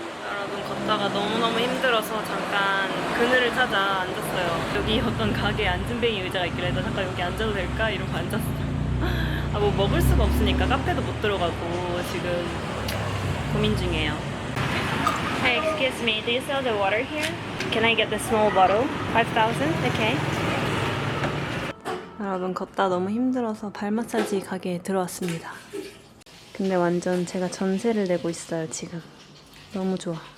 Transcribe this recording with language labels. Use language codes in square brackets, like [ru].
[ko] 여러분 걷다가 너무너무 힘들어서 잠깐 그늘을 찾아 앉았어요. 여기 어떤 가게에 앉은뱅이 의자가 있길래 나 잠깐 여기 앉아도 될까? 이러고 앉았어. 아, 뭐 먹을 수가 없으니까 카페도 못 들어가고 지금 고민 중이에요. [en] Hey, excuse me, do you sell the water here? Can I get the small bottle? 5,000? Okay. [ko] 여러분 걷다 너무 힘들어서 발 마사지 가게에 들어왔습니다. 근데 완전 제가 전세를 내고 있어요, 지금. 너무 좋아.